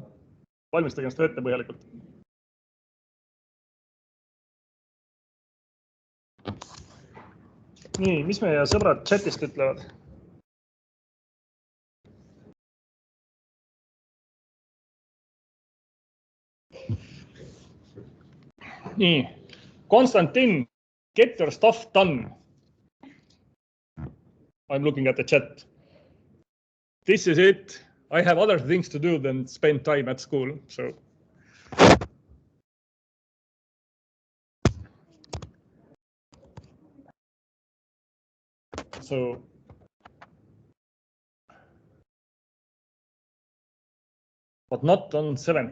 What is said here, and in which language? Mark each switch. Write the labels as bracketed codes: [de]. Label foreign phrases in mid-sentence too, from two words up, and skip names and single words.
[et] Valmistage ennast ette põhjalikult. Nii, mis meie sõbrad chatist ütlevad? Nii, Konstantin, [en] get your stuff done. I'm looking at the chat. This is it. I have other things to do than spend time at school, so. But not on 7th.